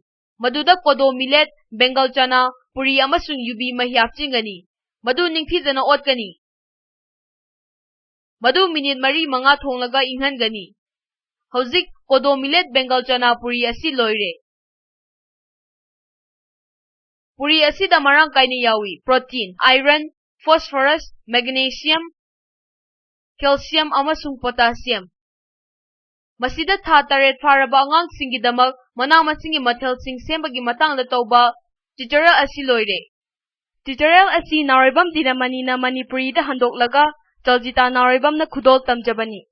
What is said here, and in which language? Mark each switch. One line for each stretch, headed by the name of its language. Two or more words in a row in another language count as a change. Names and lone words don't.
Manipuri: Maduda kodo millet bengal chana puri amasung yubi mahi hapchingani. Madu ningthijana otkani. Madu minute mari manga thonglaga inghangani. Hauzik kodo millet bengal chana puri asi loire. Puri asi da marang kaina yawi.
English: Protein, iron, phosphorus, magnesium, calcium amasung potassium.
Manipuri: Masida tha taret faraba angang singgidamak mana masingi mathel sing sembagi matangda tawba tutorial asi loire. Tutorial asi naroibam dinamani na Manipuri da handoklaga Chaljita naroibam na khudol tamjabani.